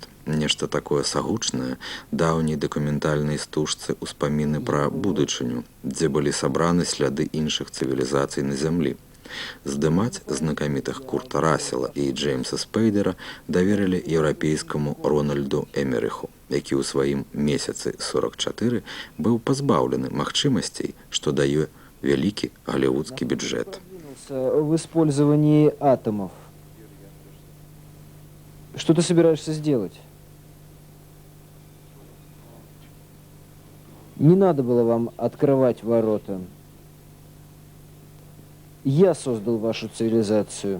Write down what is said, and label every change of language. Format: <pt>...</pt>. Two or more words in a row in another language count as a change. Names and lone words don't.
<be>Нешта такое сагучнае, даўняй дакументальнай стужцы ўспаміны пра будучыню, дзе былі сабраны сляды іншых цывілізацый на зямлі. Здымаць знакамітых Курта Рассела і Джеймса Спейдера даверылі еўрапейскаму Рональду Эмерыху, які ў сваім месяцы 44 быў пазбаўлены магчымасцей, што дае вялікі голливудскі бюджет.</be> <ru>В использовании атомов. Что ты собираешься сделать? Не надо было вам открывать ворота. Я создал вашу цивилизацию.</ru>